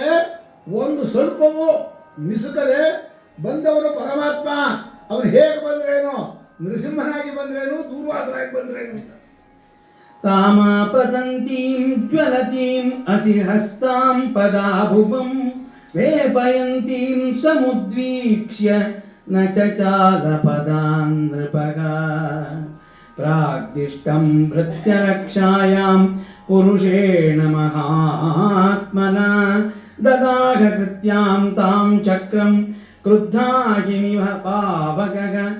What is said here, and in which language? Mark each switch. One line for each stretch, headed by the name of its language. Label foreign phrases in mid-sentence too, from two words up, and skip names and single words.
Kannada: ಒಂದು ಸ್ವಲ್ಪವೂ ಮಿಸುಕದೆ ಬಂದವನು ಪರಮಾತ್ಮ. ಅವನು ಹೇಗೆ ಬಂದ್ರೇನು, ನೃಸಿಂಹನಾಗಿ ಬಂದ್ರೇನು, ದೂರ್ವಾಸರಾಗಿ ಬಂದ್ರೇನು.
Sanskrit: ತಾಮಾಪತಂತೀಂ ಜ್ವಲತೀಂ ಅಸಿಹಸ್ತಾಂ ಪದಾಭುವಂ ವೇಪಯಂತೀಂ ಸಮುದ್ವೀಕ್ಷ್ಯ ನ ಚಚಾಲ ಪದಾನ್ ನೃಪಃ ಪ್ರಾಗ್ದಿಷ್ಟಂ ಭೃತ್ಯರಕ್ಷಾಯಾಂ ಪುರುಷೇಣ ಮಹಾತ್ಮನ ದದಾಘ ಕೃತ್ಯಾಂ ತಾಂ ಚಕ್ರಂ ಕ್ರುದ್ಧಾಹಿಮಿವ ಪಾವಕಃ